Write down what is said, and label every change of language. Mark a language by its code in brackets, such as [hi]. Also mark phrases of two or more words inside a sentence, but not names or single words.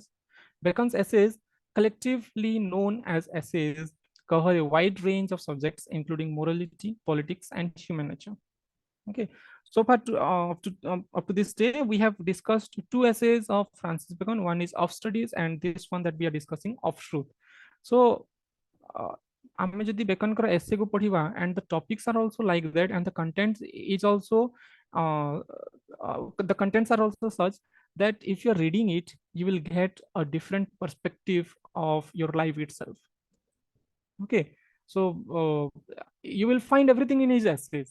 [en] Bacon's essays, collectively known as essays, cover a wide range of subjects, including morality, politics, and human nature. Okay, so far up to this day, we have discussed 2 essays of Francis Bacon. One is Of Studies, and this one that we are discussing, Of Truth. So [or] ଆମେ ଯଦି ବେକନଙ୍କର essay କୁ ପଢିବା, [en] and the topics are also like that, and the contents is also the contents are also such that if you're reading it, you will get a different perspective of your life itself. Okay, so you will find everything in his essays.